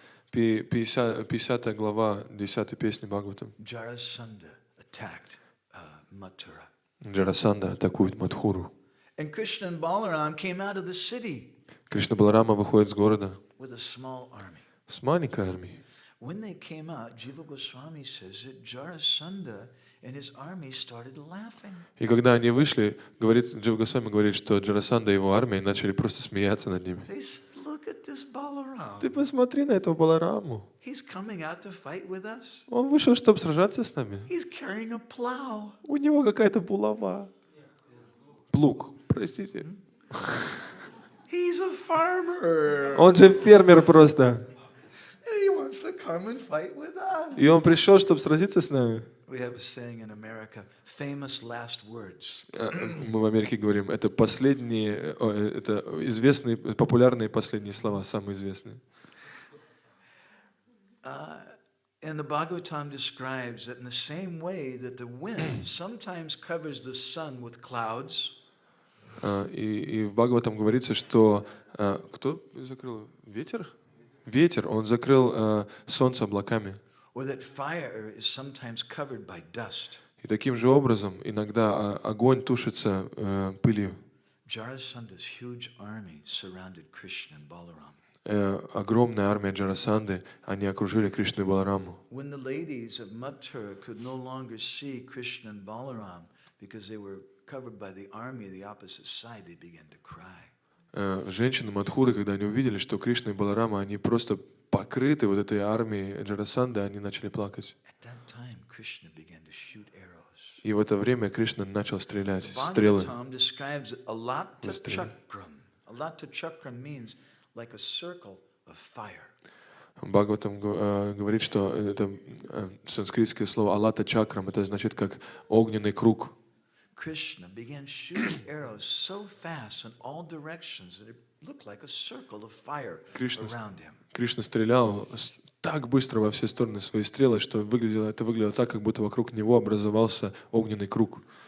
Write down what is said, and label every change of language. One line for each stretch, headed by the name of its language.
Russian: 50 глава 10 песни Бхагаватам.
English: Jarasandha attacked Mathura.
Russian: Джарасанда атакует Мадхуру.
English: And Krishna and Balaram came out of the city
Russian: Кришна Баларама выходит с города
English: with a small army.
Russian: с маленькой армией.
English: When they came out, Jiva Goswami says that Jarasandha and his army started laughing.
Russian: И когда они вышли, Джива Госвами говорит, что Джарасанда и его армия начали просто смеяться над ними.
English: They said, look at this Balaram.
Russian: Ты посмотри на этого Балараму.
English: He's coming out to fight with us.
Russian: Он вышел, чтобы сражаться с нами.
English: He's carrying a plow.
Russian: У него какая-то булава. Плуг, простите.
English: He's a farmer.
Russian: Он же фермер просто.
English: And he wants to come and fight with us.
Russian: И он пришел, чтобы сразиться с нами.
English: We have a saying in America, famous last words.
Russian: Мы в Америке говорим, это последние, это известные, популярные последние слова, самые известные.
English: And the Bhagavatam describes that in the same way that the wind sometimes covers the sun with clouds.
Russian: И в Бхагаватам говорится, что кто закрыл ветер? Ветер, он закрыл солнце облаками.
English: Or that fire is sometimes covered by dust.
Russian: И таким же образом иногда огонь тушится пылью.
English: Jarasandha's huge army surrounded Krishna and Balaram.
Russian: Огромная армия Джарасанды, они окружили Кришну и Балараму.
English: When the ladies of Mathura could no longer see Krishna and Balaram because they were covered by the army of the opposite side, they began to cry.
Russian: Женщины Мадхуры, когда они увидели, что Кришна и Баларама, они просто покрыты вот этой армией Джарасанды, они начали плакать.
English: At that time, Krishna began to shoot arrows.
Russian: И в это время Кришна начал стрелять стрелы.
English: Bhagavatam describes alata chakram. Alata chakram means like a circle of fire.
Russian: Бхагаватам говорит, что это санскритское слово «алата чакрам», это значит как огненный круг.
English: Krishna began shooting arrows so fast in all directions that it looked like a circle of fire around him.
Russian: Кришна стрелял так быстро во все стороны свои стрелы, что это выглядело так, как будто вокруг него образовался огненный круг.